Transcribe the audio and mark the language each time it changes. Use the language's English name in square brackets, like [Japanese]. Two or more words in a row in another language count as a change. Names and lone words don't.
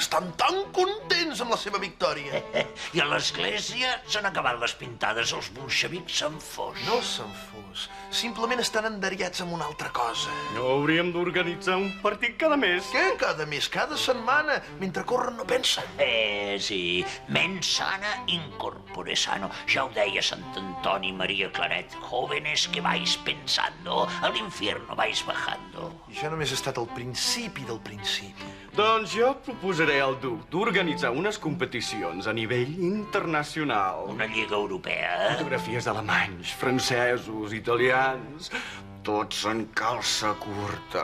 [Catalan] Estan tan contents amb la seva victòria. I a l'església s'han acabat les pintades, els bolxevics s'han fos. No s'han fos. Simplement estan enderiats amb una altra cosa. No hauríem d'organitzar un partit cada mes? Què? Cada mes? Cada setmana? Mentre corren no pensen. Sí. [Latin] Mens sana, incorpore sano. [Catalan] Ja ho deia Sant Antoni Maria Claret. [Spanish] Jóvenes que vais pensando, al infierno vais bajando. [Catalan] I això només ha estat el principi del principi. Doncs jo proposaré al duc d'organitzar unes competicions a nivell internacional. Una lliga europea? Fotografies alemanys, francesos, italians, tots en calça curta.